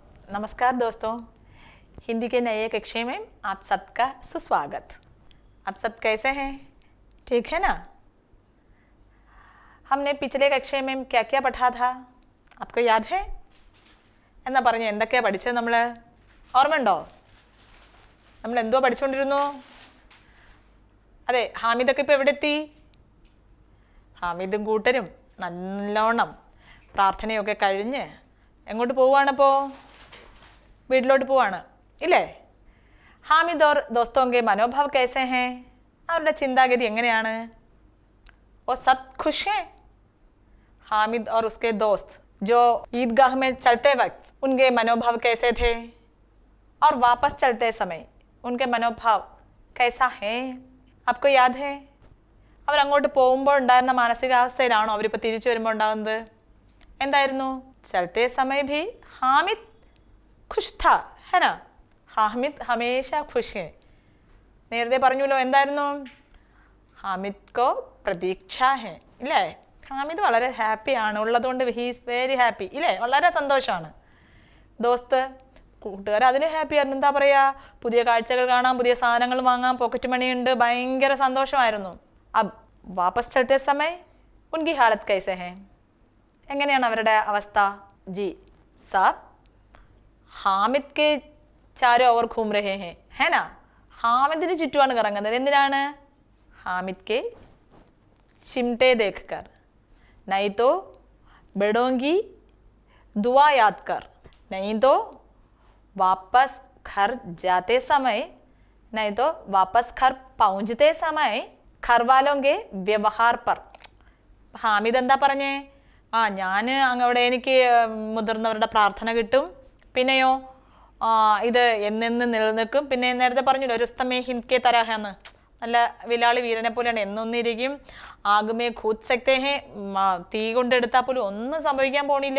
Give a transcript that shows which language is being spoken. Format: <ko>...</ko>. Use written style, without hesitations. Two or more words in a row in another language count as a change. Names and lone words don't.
<hi>नमस्कार दोस्तों, हिंदी के नए कक्षा में आप सबका सुस्वागत। आप सब कैसे हैं? ठीक है ना? हमने पिछले कक्षा में क्या क्या पढ़ा था, आपको याद है?</hi> <ml>എന്നാ പറഞ്ഞു എന്തൊക്കെയാ പഠിച്ചത്? നമ്മൾ ഓർമ്മയുണ്ടോ? നമ്മൾ എന്തോ പഠിച്ചുകൊണ്ടിരുന്നു? അതെ, ഹാമിദൊക്കെ ഇപ്പോൾ എവിടെ എത്തി? ഹാമിദും കൂട്ടരും നല്ലോണം പ്രാർത്ഥനയൊക്കെ കഴിഞ്ഞ് എങ്ങോട്ട് പോവുകയാണപ്പോൾ? വീട്ടിലോട്ട് പോവാണ് ഇല്ലേ?</ml> <hi>ഹാമിദ് और दोस्तों के मनोभाव कैसे हैं?</hi> <ml>അവരുടെ ചിന്താഗതി എങ്ങനെയാണ്?</ml> <hi>वो सब खुश हैं? हामिद और उसके दोस्त जो ईदगाह में चलते वक्त उनके मनोभाव कैसे थे और वापस चलते समय उनके मनोभाव कैसा है? आपको याद है?</hi> <ml>അവർ അങ്ങോട്ട് പോകുമ്പോൾ ഉണ്ടായിരുന്ന മാനസികാവസ്ഥയിലാണോ അവരിപ്പോൾ തിരിച്ചു വരുമ്പോൾ ഉണ്ടാകുന്നത്? എന്തായിരുന്നു?</ml> <hi>चलते समय भी हामिद खुश था, है ना? हामिद हमेशा खुश है.</hi> <ml>നേരത്തെ പറഞ്ഞല്ലോ എന്തായിരുന്നു?</ml> <hi>हामिद को प्रतीक्षा है, ഇല്ലേ?</hi> <ml>ഹാമിദ് വളരെ ഹാപ്പിയാണ്, ഉള്ളതുകൊണ്ട്</ml> <en>he's very happy,</en> <ml>ഇല്ലേ? വളരെ സന്തോഷമാണ്. ദോസ്ത് കൂട്ടുകാർ അതിന് ഹാപ്പി ആയിരുന്നു. എന്താ പറയുക, പുതിയ കാഴ്ചകൾ കാണാം, പുതിയ സാധനങ്ങൾ വാങ്ങാം,</ml> <en>pocket money</en> <ml>ഉണ്ട്, ഭയങ്കര സന്തോഷമായിരുന്നു.</ml> <hi>अब वापस चलते समय उनकी हालत कैसे है?</hi> <ml>എങ്ങനെയാണ് അവരുടെ അവസ്ഥ?</ml> <hi>जी सब हामिद के चारों ओर घूम रहे हैं, है ना?</hi> <ml>ഹാമിദിന് ചുറ്റുമാണ് കറങ്ങുന്നത്. എന്തിനാണ്?</ml> <hi>हामिद के ചിംटे देखकर, नहीं तो बड़ों की दुआ याद कर, नहीं तो वापस घर जाते समय, नहीं तो वापस घर पहुंचते समय घर वालों के व्यवहार पर.</hi> <ml>ഹാമിദ് എന്താ പറഞ്ഞേ? ഞാൻ അവിടെ എനിക്ക് മുതിർന്നവരുടെ പ്രാർത്ഥന കിട്ടും, പിന്നെയോ ഇത് എന്നെന്ന് നിലനിൽക്കും. പിന്നെ നേരത്തെ പറഞ്ഞല്ലോ രുസ്തമേ ഹിന്ദ് തരാഹെന്ന്, നല്ല വിലാളി വീരനെ പോലെയാണ്, എന്നൊന്നിരിക്കും.</ml> <hi>आग में कूद सकते हैं,</hi> <ml>തീ കൊണ്ടെടുത്താൽ പോലും ഒന്നും സംഭവിക്കാൻ പോണില്ല.</ml>